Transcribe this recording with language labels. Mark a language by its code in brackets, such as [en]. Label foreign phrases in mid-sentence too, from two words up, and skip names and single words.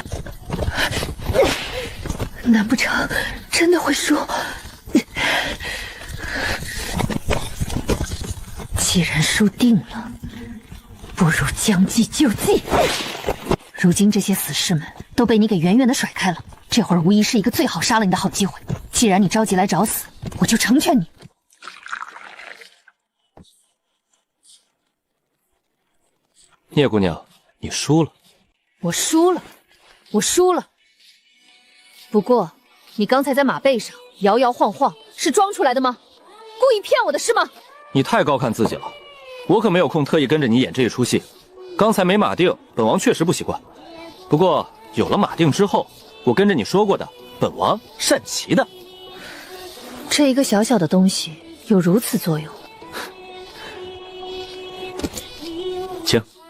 [zh] 難不成真的會輸？既然輸定了，不如將計就計。如今這些死士們都被你給遠遠的甩開了，這會兒無疑是一個最好殺了你的好機會。既然你着急來找死，我就成全你。聂姑娘，你輸了。我输了，我輸了。不過，你刚才在馬背上摇摇晃晃，是裝出來的嗎？故意騙我的是嗎？你太高看自己了，我可沒有空特意跟着你演這一出戲。剛才沒馬定，本王確實不習慣。不過有了馬定之後，我跟着你說過的，本王善騎的。這一個小小的東西有如此作用？請。